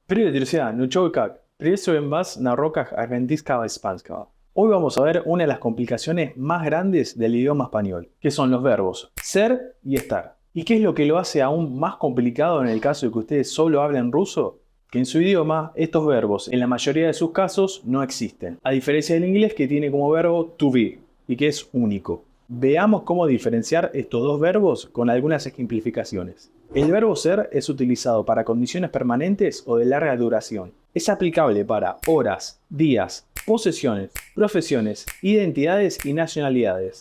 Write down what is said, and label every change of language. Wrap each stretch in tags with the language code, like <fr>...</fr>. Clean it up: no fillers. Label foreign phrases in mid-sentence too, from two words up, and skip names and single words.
<ru>Привет, друзья! Ну чё и как? Приветствуем вас на уроках argentинского испанского.</ru> <es>Hoy vamos a ver una de las complicaciones más grandes del idioma español, que son los verbos ser y estar. ¿Y qué es lo que lo hace aún más complicado en el caso de que ustedes solo hablen ruso? Que en su idioma estos verbos en la mayoría de sus casos no existen, a diferencia del inglés que tiene como verbo</es> <en>to be</en> <es>y que es único. Veamos cómo diferenciar estos dos verbos con algunas ejemplificaciones. El verbo ser es utilizado para condiciones permanentes o de larga duración. Es aplicable para horas, días, posesiones, profesiones, identidades y nacionalidades.</es>